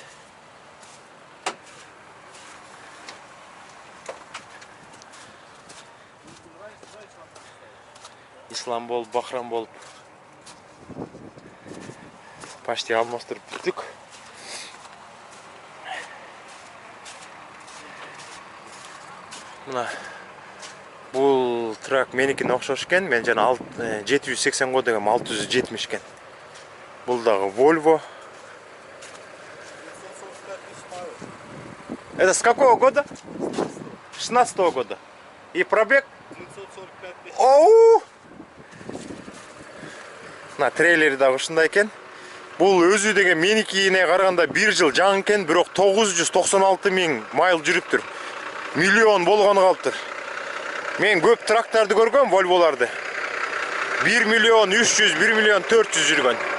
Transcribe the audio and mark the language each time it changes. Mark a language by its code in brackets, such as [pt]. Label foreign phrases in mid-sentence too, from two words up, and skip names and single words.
[ky] Ислам болуп, Бахрам болуп почти алмаштырып бүттүк. Мына бул трак меникине окшош экен. Мен жана 780 го дегем 670 экен. Бул дагы Volvo. [ru] Это с какого года? 16-го года. И пробег? 945 тысяч. Оу! [ky] На трейлери дагы ушундай экен. Бул өзү деген меникине караганда 1 жыл жаңы экен, бирок 996 000 майл жүрүптүр. Миллион болгону калыптыр. Мен көп трактарды көргөм, Volvo'ларды. 1 миллион 300, 1 миллион 400 жүргөн.